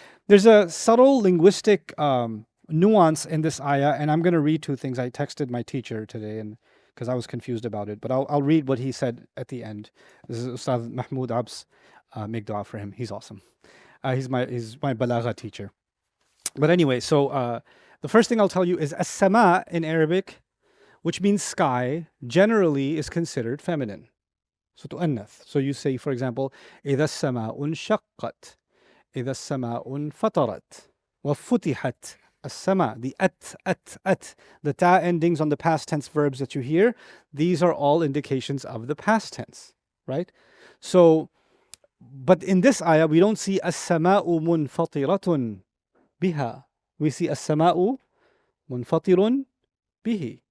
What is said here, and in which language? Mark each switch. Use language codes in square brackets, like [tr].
[en] There's a subtle linguistic nuance in this ayah, and I'm going to read two things. I texted my teacher today, and because I was confused about it, but I'll read what he said at the end. This is Ustadh Mahmoud Abs. Make dua for him. He's awesome. He's my balagha teacher. But anyway, so the first thing I'll tell you is as-sama in Arabic, which means sky, generally is considered feminine. So tu'annath. So you say, for example, [ar] إِذَا السَّمَاءُ انشَقَّتْ إِذَا السَّمَاءُ انفطرت وفتحت السَّمَاء. [en] The at, the ta endings on the past tense verbs that you hear, these are all indications of the past tense, right? So, but in this ayah, we don't see [ar] as-sama'u munfatiratun biha. [en] We see [ar] as-sama'u munfatirun bihi.